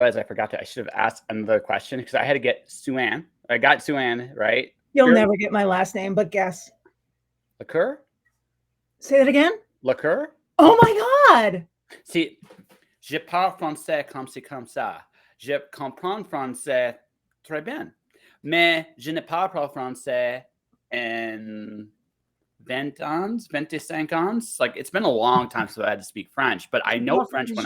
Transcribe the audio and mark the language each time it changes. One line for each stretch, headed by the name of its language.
English: As I forgot to, I should have asked another question because I had to get Suanne. I got Suanne right. You'll never get my last name, but guess. Laqueur? Say that again? Laqueur? Oh my God!
French: See, je parle français comme c'est comme ça. Je comprends français très bien. Mais je ne parle pas français in 20 ans, 25 ans.
English: Like, it's been a long time since I had to speak French, but I know French when